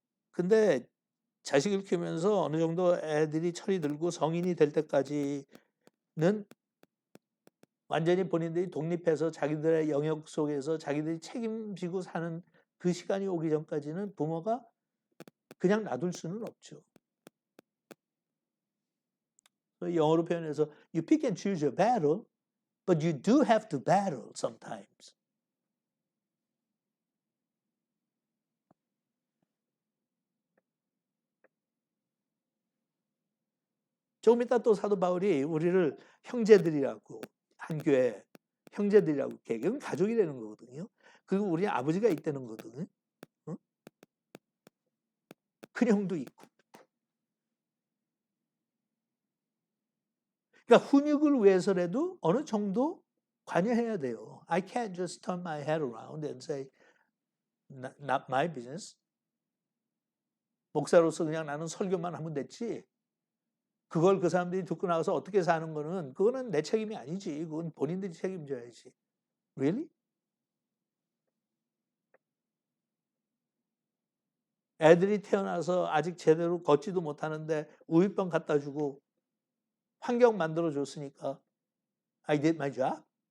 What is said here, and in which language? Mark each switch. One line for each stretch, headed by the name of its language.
Korean: 근데 자식을 키우면서 어느 정도 애들이 철이 들고 성인이 될 때까지는 완전히 본인들이 독립해서 자기들의 영역 속에서 자기들이 책임지고 사는 그 시간이 오기 전까지는 부모가 그냥 놔둘 수는 없죠. 영어로 표현해서
English: you pick and choose your battle, but you do have to battle sometimes.
Korean: 조금 이따 또 사도 바울이 우리를 형제들이라고 한 교회 형제들이라고 개경은 가족이 되는 거거든요. 그리고 우리 아버지가 있다는 거거든요. 큰형도 있고. 그러니까 훈육을 위해서라도 어느 정도 관여해야 돼요.
English: I can't just turn my head around and say not my business.
Korean: 목사로서 그냥 나는 설교만 하면 됐지. 그걸 그 사람들이 듣고 나서 어떻게 사는 거는 그거는 내 책임이 아니지. 그건 본인들이 책임져야지.
English: Really?
Korean: 애들이 태어나서 아직 제대로 걷지도 못하는데 우유병 갖다 주고 환경 만들어 줬으니까
English: I did my job.